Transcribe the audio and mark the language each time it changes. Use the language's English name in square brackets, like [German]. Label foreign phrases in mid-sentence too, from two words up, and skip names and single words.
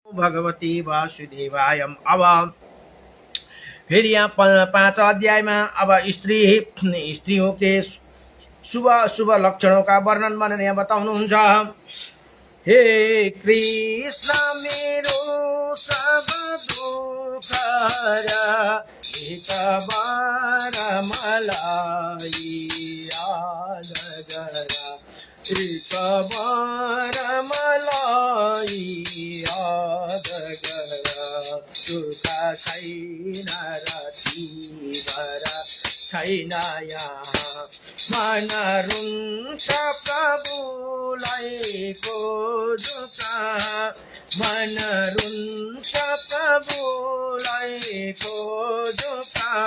[Sanskrit] भगवते वासुदेवाय। [Nepali] अब फेरि यहाँ 5 अध्यायमा अब [Hindi] स्त्रियों के शुभ अशुभ लक्षणों का वर्णन [Nepali] भनेर यहाँ बताउनुहुन्छ। हे कृष्ण मेरो सब दुःख एक बार मलाई याद गर, एक बार मलाई याद गर, दुःख छैन रतिभर छैन यहाँ, मन रुन्छ प्रभुलाई खोजुक, मन रुन्छ प्रभुलाई खोजुक,